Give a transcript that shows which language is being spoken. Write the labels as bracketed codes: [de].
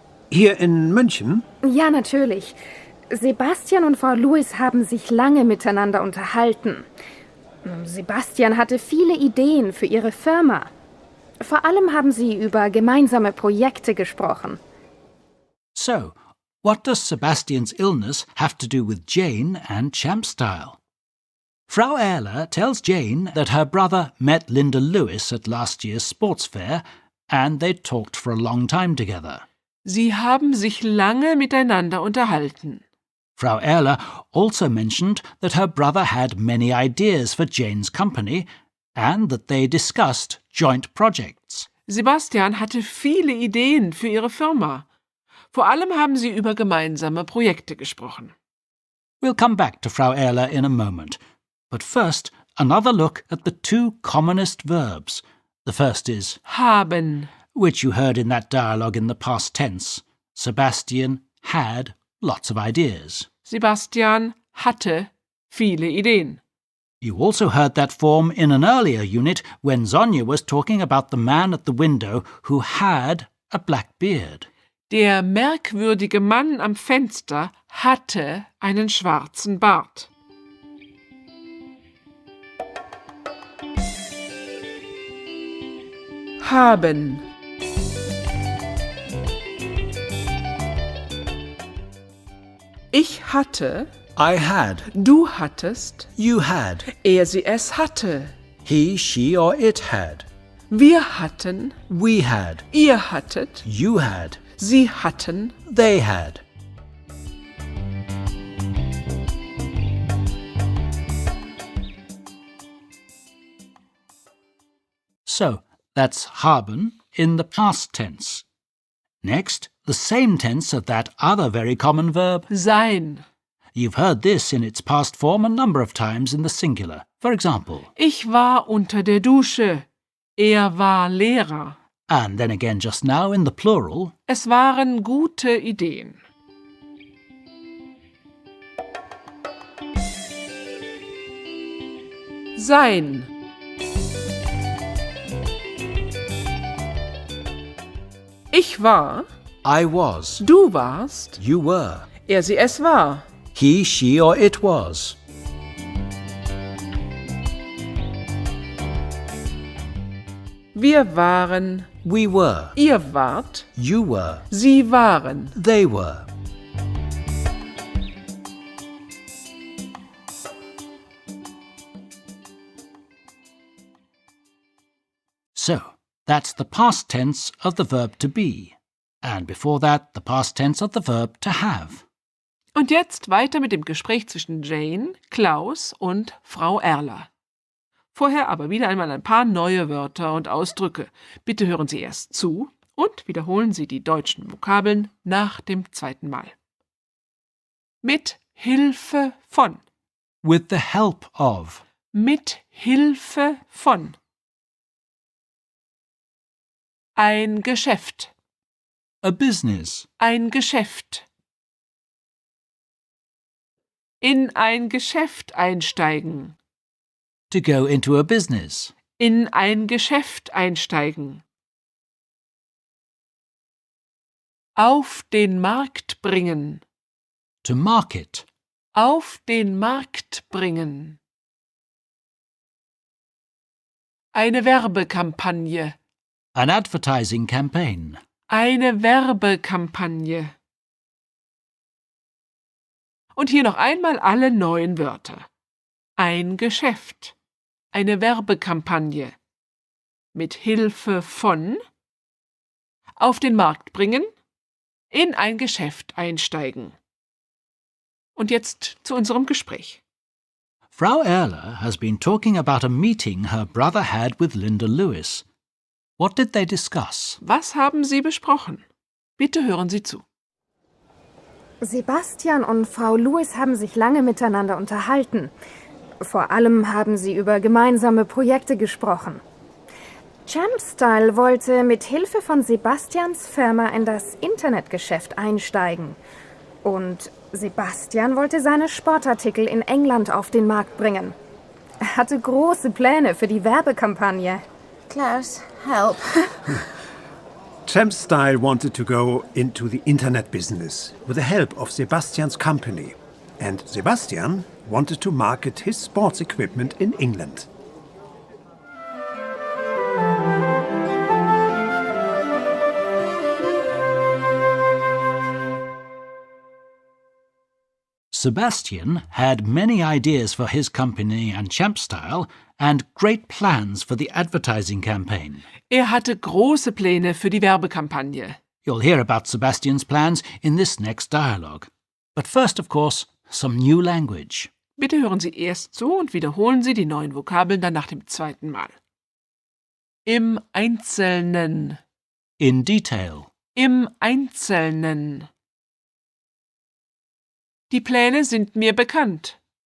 [de] Hier in München? Ja, natürlich. Sebastian und Frau Lewis haben sich lange miteinander unterhalten. Sebastian hatte viele Ideen für ihre Firma. Vor allem haben sie über gemeinsame Projekte gesprochen. [en] So, what does Sebastian's illness have to do with Jane and Champstyle? Frau Erler tells Jane that her brother met Linda Lewis at last year's sports fair and they talked for a long time together. [de] Sie haben sich lange miteinander unterhalten. [en] Frau Erler also mentioned that her brother had many ideas for Jane's company and that they discussed joint projects. [de] Sebastian hatte viele Ideen für ihre Firma. Vor allem haben sie über gemeinsame Projekte gesprochen. [en] We'll come back to Frau Erler in a moment. But first, another look at the two commonest verbs. The first is [de] Haben. [en] which you heard in that dialogue in the past tense. Sebastian had lots of ideas. [de] Sebastian hatte viele Ideen. [en] You also heard that form in an earlier unit when Sonja was talking about the man at the window who had a black beard. [de] Der merkwürdige Mann am Fenster hatte einen schwarzen Bart. Haben. Ich hatte, [en] I had. [de] du hattest, [en] You had. [de] er sie es hatte. [en] He, she or it had. [de] Wir hatten, [en] We had. [de] ihr hattet, [en] You had. [de] sie hatten. [en] They had. So, that's haben in the past tense. Next, the same tense of that other very common verb. [de] Sein. [en] You've heard this in its past form a number of times in the singular. For example, [de] Ich war unter der Dusche. Er war Lehrer. [en] and then again just now in the plural. [de] Es waren gute Ideen. Sein. Ich war, [en] I was. [de] du warst, [en] You were. [de] er sie es war. [en] He, she or it was. [de] Wir waren, [en] We were. [de] ihr wart, [en] You were. [de] sie waren. [en] They were. So, that's the past tense of the verb to be. And before that, the past tense of the verb to have. [de] Und jetzt weiter mit dem Gespräch zwischen Jane, Klaus und Frau Erler. Vorher aber wieder einmal ein paar neue Wörter und Ausdrücke. Bitte hören Sie erst zu und wiederholen Sie die deutschen Vokabeln nach dem zweiten Mal. Mit Hilfe von. [en] With the help of. [de] Mit Hilfe von. Ein Geschäft. [en] A business. [de] Ein Geschäft. In ein Geschäft einsteigen. [en] To go into a business. [de] In ein Geschäft einsteigen. Auf den Markt bringen. [en] To market. [de] Auf den Markt bringen. Eine Werbekampagne. [en] An advertising campaign. [de] Eine Werbekampagne. Und hier noch einmal alle neuen Wörter. Ein Geschäft. Eine Werbekampagne. Mit Hilfe von. Auf den Markt bringen. In ein Geschäft einsteigen. Und jetzt zu unserem Gespräch. [en] Frau Erler has been talking about a meeting her brother had with Linda Lewis. What did they discuss? [de] Was haben Sie besprochen? Bitte hören Sie zu. Sebastian und Frau Lewis haben sich lange miteinander unterhalten. Vor allem haben sie über gemeinsame Projekte gesprochen. Champstyle wollte mit Hilfe von Sebastians Firma in das Internetgeschäft einsteigen. Und Sebastian wollte seine Sportartikel in England auf den Markt bringen. Er hatte große Pläne für die Werbekampagne. [en] Klaus, help. Champstyle wanted to go into the internet business with the help of Sebastian's company. And Sebastian wanted to market his sports equipment in England. Sebastian had many ideas for his company and Champstyle and great plans for the advertising campaign. [de] Hatte große Pläne für die Werbekampagne. [en] You'll hear about Sebastian's plans in this next dialogue. But first, of course, some new language. [de] Bitte hören Sie erst zu und wiederholen Sie die neuen Vokabeln dann nach dem zweiten Mal. Im Einzelnen. [en] In detail. [de] Im Einzelnen. Die Pläne sind mir bekannt.